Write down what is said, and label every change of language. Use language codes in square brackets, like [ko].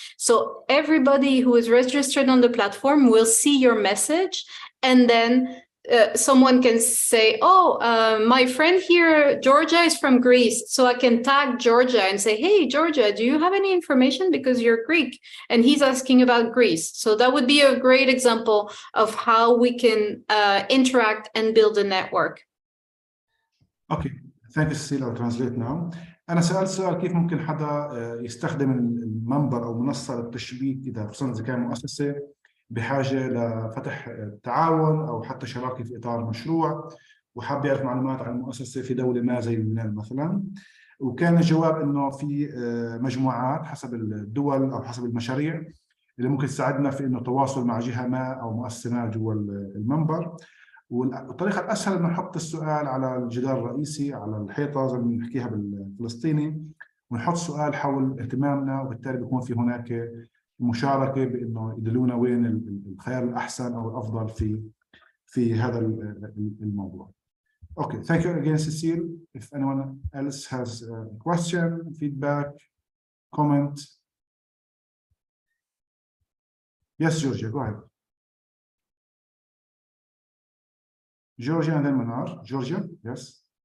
[en] So everybody who is registered on the platform will see your message, and then someone can say, oh, my friend here, Georgia, is from Greece. So I can tag Georgia and say, hey, Georgia, do you have any information? Because you're Greek. And he's asking about Greece. So that would be a great example of how we can interact and build a network. Okay, thank you, Cecile. I'll translate now. [ar] أنا سألت سؤال كيف ممكن حدا يستخدم المنبر أو منصة للتشبيك إذا خصوصا إذا كان مؤسسة بحاجة لفتح تعاون أو حتى شراكة في إطار مشروع وحاب يعرف معلومات عن المؤسسة في دولة ما زي لبنان مثلا. وكان الجواب إنه في مجموعات حسب الدول أو حسب المشاريع اللي ممكن تساعدنا في إنه تواصل مع جهة ما أو مؤسسة ما جوا المنبر. والطريقة الأسهل إنه نحط السؤال على الجدار الرئيسي على الحيطة زي ما بنحكيها بالفلسطيني، ونحط سؤال حول اهتمامنا، وبالتالي بيكون في هناك مشاركة بإنه يدلونا وين الخيار الأحسن أو الأفضل في هذا الموضوع. [en] Okay, thank you again, Cecile. If anyone else has a question, feedback, comment. Yes, Georgia, go ahead. Georgia and then Manar. Georgia, yes.